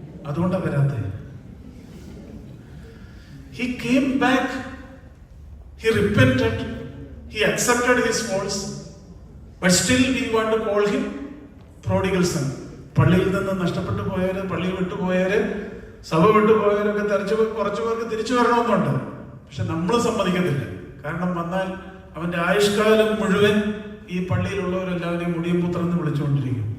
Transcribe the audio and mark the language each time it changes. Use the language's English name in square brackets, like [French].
[Malayalam] അതുകൊണ്ടാണ് വരാത്തത്. [English] He came back, he repented, he accepted his faults, but still we want to call him prodigal son. [Malayalam] പള്ളിയിൽ നിന്ന് നഷ്ടപ്പെട്ടു പോയവര്, പള്ളി വിട്ടുപോയവര്, സഭ വിട്ടുപോയവരൊക്കെ കുറച്ചു പേർക്ക് തിരിച്ചു വരണമെന്നുണ്ട്. പക്ഷെ നമ്മൾ സമ്മതിക്കത്തില്ല. കാരണം വന്നാൽ അവന്റെ ആയുഷ്കാലം മുഴുവൻ ഈ പള്ളിയിലുള്ളവരെല്ലാവരെയും മുടിയും പുത്രൻ എന്ന് വിളിച്ചുകൊണ്ടിരിക്കും.